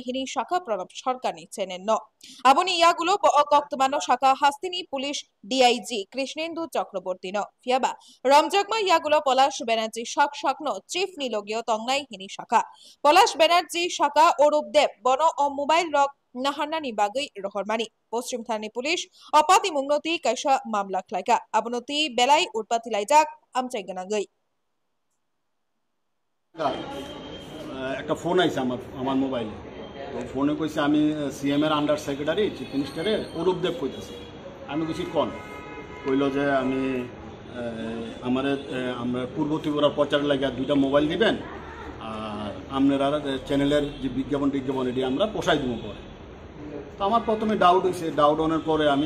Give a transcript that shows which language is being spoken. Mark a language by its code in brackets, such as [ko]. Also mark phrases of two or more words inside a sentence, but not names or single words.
[trp] हिनि शाखा प्रणब सरकारनि चेनेल न आबनि यागुलो कक्तमानो शाखा हास्तिनि पुलिस डीआईजी कृष्णेन्दु चक्रवर्ती न फियाबा रमजाकमा यागुलो पलाश बैनार्जी शाकनो चिफ निलगियो तंगनाय हिनि शाखा पलाश बैनार्जी शाखा अरूप देव बनो अ मोबाइल रक नाहारनानि बागै रहरमानि पश्चिम थानानि पुलिस अपाति मुंगनति कायसा मामला ख्लायका अबनति बेलाय उटपाति लायजाक आमचाइ गोनांगै [bn] একটা ফোন আইছে আমার মোবাইলে তো ফোনে কইছে আমি সিএম এর [en] under secretary chief minister's [bn] অরূপ দেব কইতাছি আমি কইছি কোন কইল যে আমি আমরা পূর্ব ত্রিপুরা প্রচার লাগিয়া দুইটা মোবাইল দিবেন আর আপনারা চ্যানেলের যে বিজ্ঞাপন এটি আমরা পোষাই দিব পরে তো আমার প্রথমে ডাউট হয়েছে ডাউট হওয়ার পরে আমি